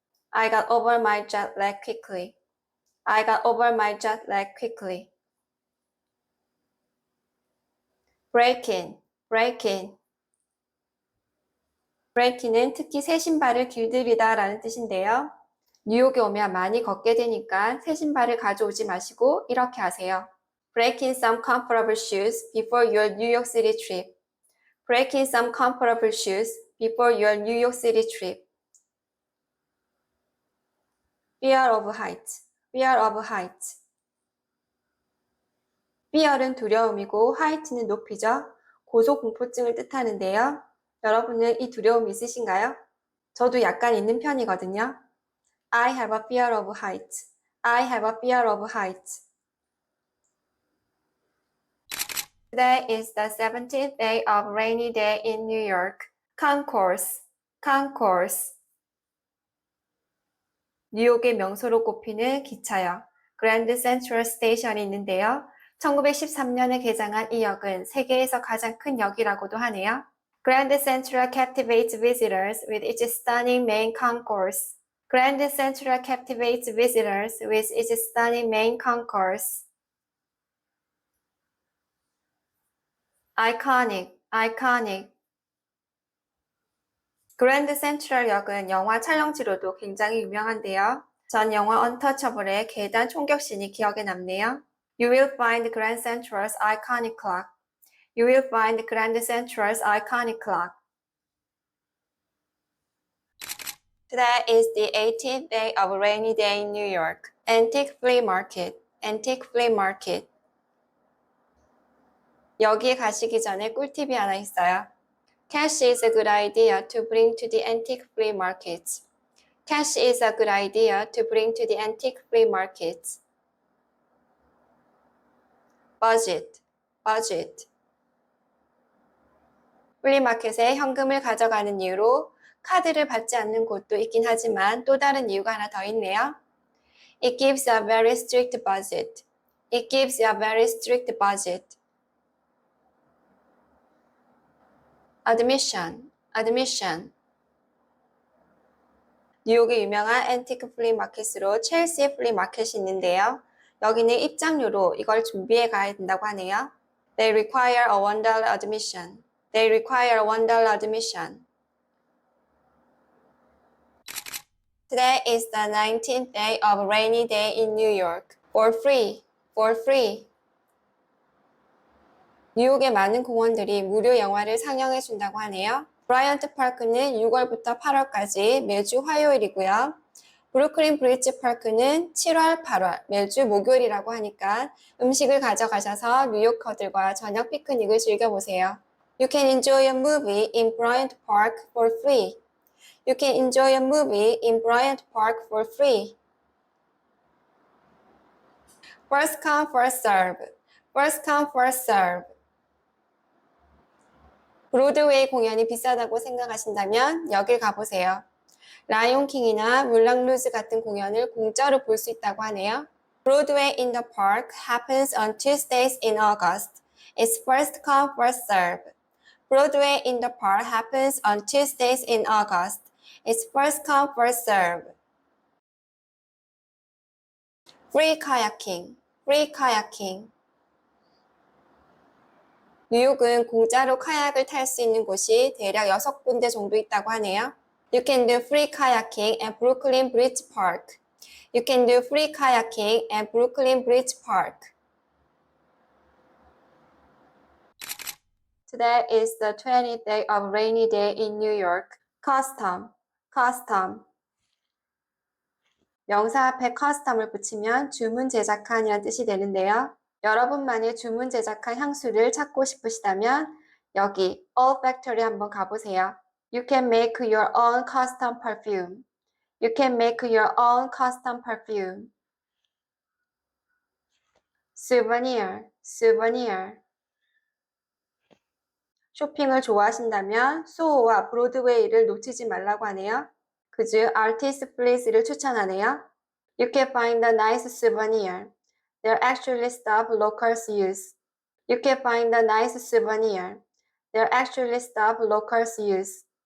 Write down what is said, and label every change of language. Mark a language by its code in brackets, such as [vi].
[en] I got over my jet lag quickly. I got over my jet lag quickly. break in, break in. [ko] break in은 특히 새 신발을 길들이다 라는 뜻인데요. 뉴욕에 오면 많이 걷게 되니까 새 신발을 가져오지 마시고 이렇게 하세요. [en] Break in some comfortable shoes before your New York City trip. Break in some comfortable shoes before your New York City trip. Fear of heights, fear of heights. [ko] fear은 두려움이고 height는 높이죠. 고소공포증을 뜻하는데요. 여러분은 이 두려움이 있으신가요? 저도 약간 있는 편이거든요. [en] I have a fear of heights. I have a fear of heights. Today is the 17th day of rainy day in New York. Concourse, concourse. [ko] 뉴욕의 명소로 꼽히는 기차역, 그랜드 센트럴 스테이션이 있는데요. 1913년에 개장한 이 역은 세계에서 가장 큰 역이라고도 하네요. [en] Grand Central captivates visitors with its stunning main concourse. Grand Central captivates visitors with its stunning main concourse. Iconic, iconic. [ko] 그랜드 센트럴 역은 영화 촬영지로도 굉장히 유명한데요. 전 영화 언터처블의 계단 총격신이 기억에 남네요. [en] You will find Grand Central's iconic clock. You will find Grand Central's iconic clock. Today is the 18th day of a rainy day in New York. Antique flea market. Antique flea market. [ko] 여기에 가시기 전에 꿀팁이 하나 있어요. [en] Cash is a good idea to bring to the antique flea markets. Cash is a good idea to bring to the antique flea markets. Budget, budget. [ko] 플리마켓에 현금을 가져가는 이유로 카드를 받지 않는 곳도 있긴 하지만 또 다른 이유가 하나 더 있네요. [en] It gives a very strict budget. It gives a very strict budget. Admission, admission. [ko] 뉴욕의 유명한 앤티크 플리마켓으로 첼시 플리마켓이 있는데요. 여기는 입장료로 이걸 준비해 가야 된다고 하네요. [en] They require a $1 admission. They require a $1 admission. Today is the 19th day of a rainy day in New York. For free, for free. [ko] 뉴욕의 많은 공원들이 무료 영화를 상영해 준다고 하네요. 브라이언트 파크는 6월부터 8월까지 매주 화요일이고요. 브루클린 브릿지 파크는 7월, 8월 매주 목요일이라고 하니까 음식을 가져가셔서 뉴요커들과 저녁 피크닉을 즐겨보세요. [en] You can enjoy a movie in Bryant Park for free. You can enjoy a movie in Bryant Park for free. First come, first serve. First come, first serve. [ko] 브로드웨이 공연이 비싸다고 생각하신다면 여길 가보세요. 라이온킹이나 물랑 루즈 같은 공연을 공짜로 볼 수 있다고 하네요. [en] Broadway in the Park happens on Tuesdays in August. It's first come, first serve. Broadway in the Park happens on Tuesdays in August. It's first come, first serve. Free kayaking, free kayaking. [ko] 뉴욕은 공짜로 카약을 탈 수 있는 곳이 대략 6군데 정도 있다고 하네요. [en] You can do free kayaking at Brooklyn Bridge Park. You can do free kayaking at Brooklyn Bridge Park. Today is the 20th day of rainy day in New York. Custom, custom. [ko] 명사 앞에 custom을 붙이면 주문 제작한이란 뜻이 되는데요. 여러분만의 주문 제작한 향수를 찾고 싶으시다면 여기 olfactory 한번 가보세요. [en] You can make your own custom perfume. You can make your own custom perfume. Souvenir, souvenir. [ko] 쇼핑을 좋아하신다면 소호와 브로드웨이를 놓치지 말라고 하네요. 그중 Artist Please를 추천하네요. [en] You can find a nice souvenir. They're actually stuff locals use. You can find a nice souvenir. They're actually stuff locals use.